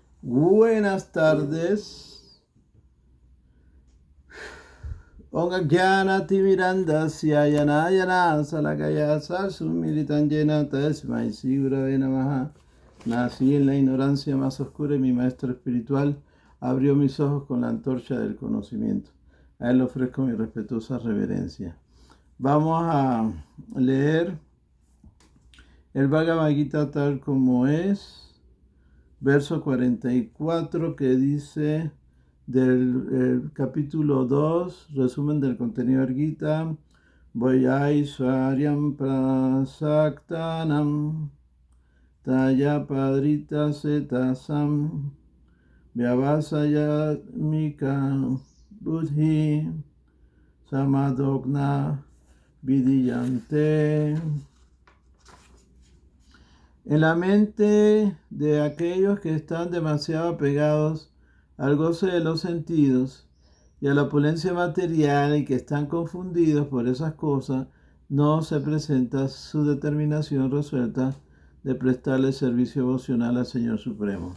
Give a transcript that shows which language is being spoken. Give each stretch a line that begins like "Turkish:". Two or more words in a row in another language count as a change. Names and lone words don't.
Spanish: Buenas tardes.
Sanskrit: Om Jnanati Mirandasya Yana Salakaya Sumilitanjena Tasmai Sigurave Namaha.
Spanish: Nací en la ignorancia más oscura y mi maestro espiritual abrió mis ojos con la antorcha del conocimiento. A él le ofrezco mi respetuosa reverencia. Vamos a leer el Bhagavad Gita tal como es, verso 44, que dice del capítulo 2, resumen del contenido del Gita:
Sanskrit: Vayaishvaryam prasaktanam taya padrita setasam vyavasayamika buddhi samadogna vidiyante.
Spanish: En la mente de aquellos que están demasiado apegados al goce de los sentidos y a la opulencia material y que están confundidos por esas cosas, no se presenta su determinación resuelta de prestarle servicio devocional al Señor Supremo.